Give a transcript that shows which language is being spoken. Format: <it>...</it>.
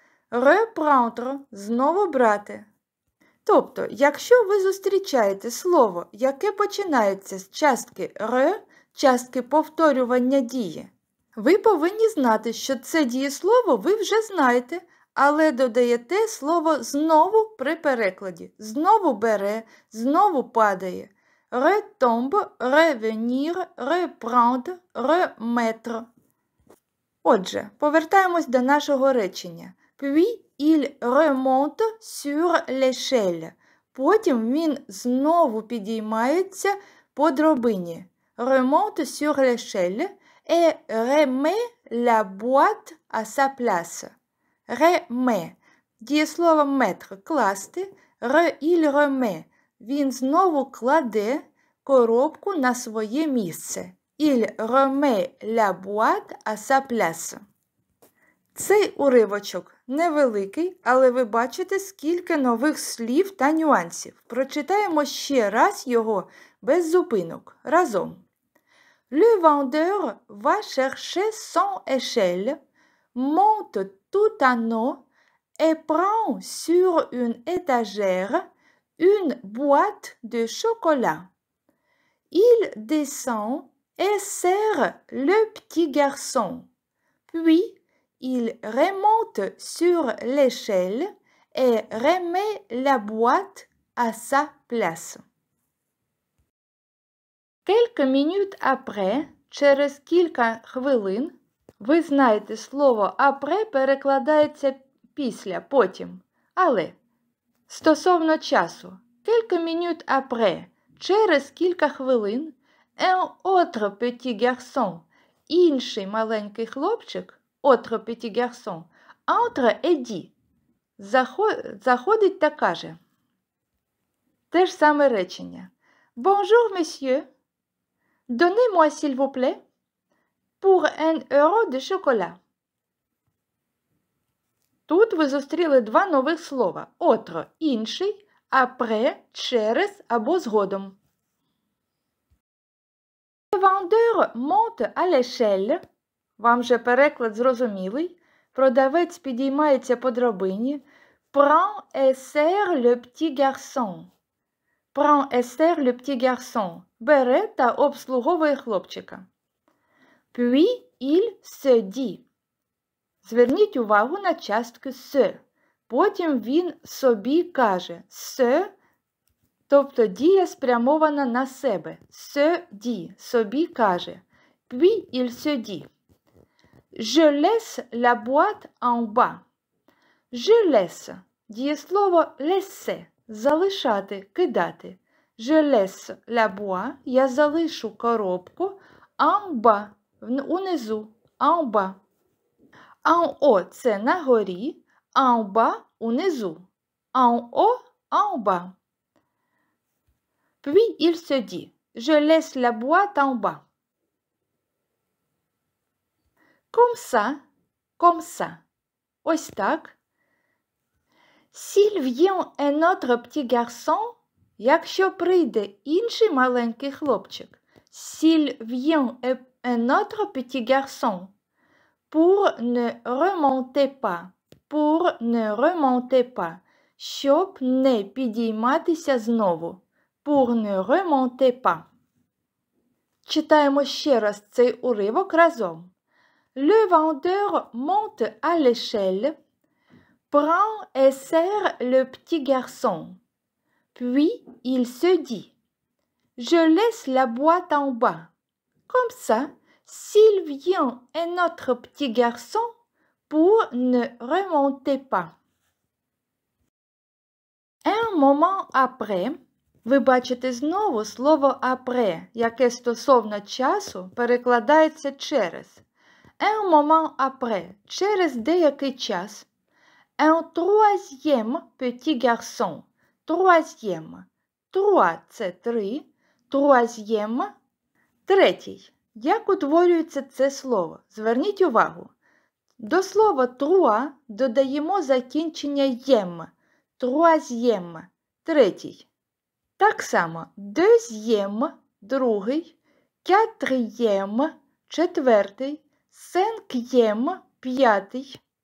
<uk>Reprendre – знову брати. Тобто, якщо ви зустрічаєте слово, яке починається з частки re, частки повторювання дії, ви повинні знати, що це дієслово ви вже знаєте, але додаєте слово знову при перекладі. Знову бере, знову падає.</uk> <fr>Retombe, revenir, reprendre, remettre.</fr> <uk>Отже, повертаємось до нашого речення.</uk> <fr>Puis il remonte sur l'échelle.</fr> <uk>Потім він знову підіймається по драбині.</uk> <fr>Remonte sur l'échelle et remet la boîte à sa place. Remet.</fr> <uk>Дієслово mettre – класти.</uk> <fr>Il remet.</fr> <uk>Він знову кладе коробку на своє місце.</uk> <fr>Il remet la boîte à sa place.</fr> <uk>Цей уривочок невеликий, але ви бачите, скільки нових слів та нюансів. Прочитаємо ще раз його без зупинок. Разом.</uk> <fr>Le vendeur va chercher son échelle, monte tout en haut et prend sur une étagère une boîte de chocolat. Il descend et sert le petit garçon. Puis, il remonte sur l'échelle et remet la boîte à sa place. Quelques minutes après,</fr> <uk>через кілька хвилин, ви знаєте, слово après перекладається після, потім. Але стосовно часу,</uk> <fr>quelques minutes après,</fr> <uk>через кілька хвилин,</uk> <fr>un autre petit garçon,</fr> <uk>інший маленький хлопчик,</uk> <fr>autre petit garçon, entre et dit,</fr> <uk>заходить та каже. Те ж саме речення.</uk> <fr>Bonjour, monsieur. Donnez-moi, s'il vous plaît, pour 1 euro de chocolat.</fr> <uk>Тут ви зустріли два нових слова. Autre – інший, après – через або згодом.</uk> <fr>Le vendeur monte à l'échelle.</fr> <uk>Вам же переклад зрозумілий. Продавець підіймається по драбині.</uk> <fr>Prend et sert le petit garçon. Prend et sert le petit garçon.</fr> <uk>Бере та обслуговує хлопчика.</uk> <fr>Puis il se dit.</fr> <uk>Зверніть увагу на частку se. Потім він собі каже. Se, тобто дія спрямована на себе.</uk> <fr>Se dit.</fr> <uk>Собі каже.</uk> <fr>Puis il se dit. Je laisse la boîte en bas. Je laisse.</fr> <uk>Дієслово laisser. Залишати, кидати.</uk> <fr>Je laisse la boîte.</fr> <uk>Я залишу коробку</uk> <fr>en bas.</fr> <uk>Унизу.</uk> <fr>En bas. En haut</fr> <uk>– це на горі.</uk> <fr>En bas – унизу. En haut – en bas. Puis il se dit. Je laisse la boîte en bas. Comme ça, comme ça.</fr> <uk>Ось так.</uk> <fr>S'il vient un autre petit garçon,</fr> <uk>якщо прийде інший маленький хлопчик.</uk> <fr>S'il vient un autre petit garçon, pour ne remonter pas. Pour ne remonter pas.</fr> <uk>Щоб не підійматися знову.</uk> <fr>Pour ne remonter pas.</fr> <uk>Читаємо ще раз цей уривок разом.</uk> <fr>Le vendeur monte à l'échelle, prend et serre le petit garçon. Puis il se dit, je laisse la boîte en bas. Comme ça, s'il vient un autre petit garçon, pour ne remonter pas. Un moment après,</fr> <uk>ви бачите знову слово après, яке стосовно часу перекладається через.</uk> <fr>Un moment après,</fr> <uk>через деякий час.</uk> <fr>Un troisième petit garçon. Troisième. Trois – це 3.</fr> <uk>Troisième – третій. Як утворюється це слово? Зверніть увагу. До слова trois додаємо закінчення єм. Troisième – третій. Так само deuxième – другий, quatrième – четвертий, cinquième – п'ятий.</uk>